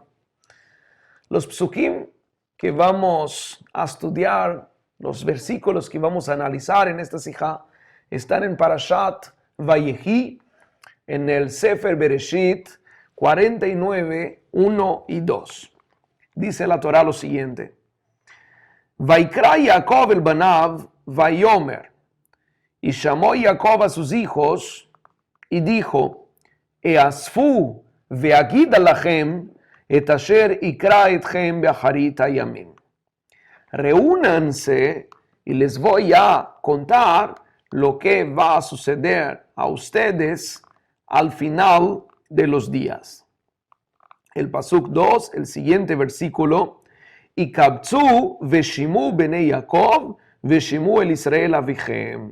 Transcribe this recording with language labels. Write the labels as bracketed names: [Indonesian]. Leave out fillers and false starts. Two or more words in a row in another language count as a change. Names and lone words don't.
[Spanish] Los psukim que vamos a estudiar, los versículos que vamos a analizar en esta sijá, están en Parashat Vayehi, en el Sefer Bereshit 49, 1 y 2. Dice la Torá lo siguiente: [Hebrew] וַיִּקְרָא יַעֲקֹב אֶל בָּנָיו וַיֹּאמֶר, [Spanish] y llamó Jacob a sus hijos y dijo: [Hebrew] הֵאָסְפוּ וְאַגִּידָה לָכֶם אֵת אֲשֶׁר יִקְרָא אֶתְכֶם בְּאַחֲרִית הַיָּמִים. [Spanish] Reúnanse y les voy a contar lo que va a suceder a ustedes al final de los días. El pasuk 2, el siguiente versículo: [Hebrew] הִקָּבְצוּ וְשִׁמְעוּ בְּנֵי יַעֲקֹב וְשִׁמְעוּ אֶל יִשְׂרָאֵל אֲבִיכֶם.